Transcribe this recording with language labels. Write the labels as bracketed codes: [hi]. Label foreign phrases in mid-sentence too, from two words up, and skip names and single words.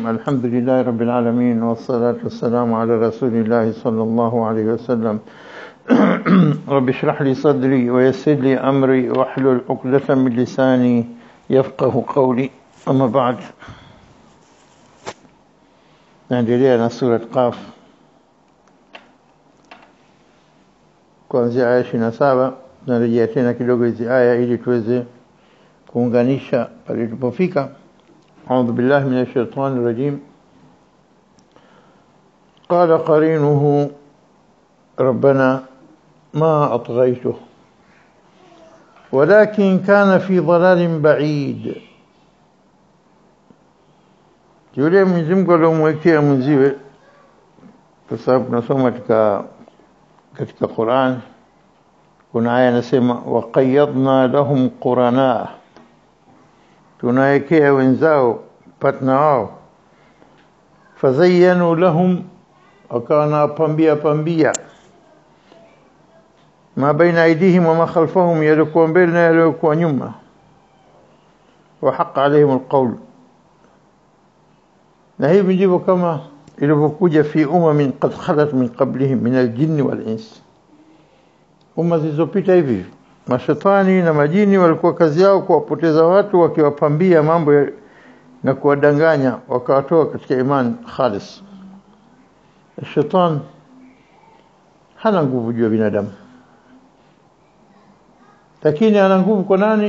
[ar] الحمد لله رب العالمين، والصلاة والسلام على رسول الله صلى الله عليه وسلم. رب اشرح لي صدري ويسر لي أمري واحلل عقدة من لساني يفقه قولي. أما بعد، [sw] naendelea سورة قاف kuanzia aya 27. Narejea tena kidogo hizi aya ili tuweze kuunganisha pale tulipofika. [ar] أعوذ بالله من الشيطان الرجيم. قال قرينه ربنا ما أطغيته ولكن كان في ضلال بعيد. [sw] yule Mwenyezi Mungu aliyomwekea mwenziwe, kwa sababu tunasoma katika Qur'an kuna aya inasema [ar] وقيضنا لهم قرناء, [sw] tunawekea wenzao partner wao, [ar] فزينوا لهم, [sw] wakana pambia [ar] ما بين أيديهم وما خلفهم, [sw] yalikuwa mbele na yalikuwa nyuma, [ar] وحق عليهم القول. [sw] na hivi ndivyo kama ilivyokuja [ar] في أمم قد خلت من قبلهم من الجن والإنس. [sw] Umma zilizopita hivi mashaitani na majini walikuwa kazi yao kuwapoteza watu, wakiwapambia mambo na kuwadanganya, wakawatoa katika imani khalis. Shetani hana nguvu juu ya binadamu, lakini ana nguvu kwa nani?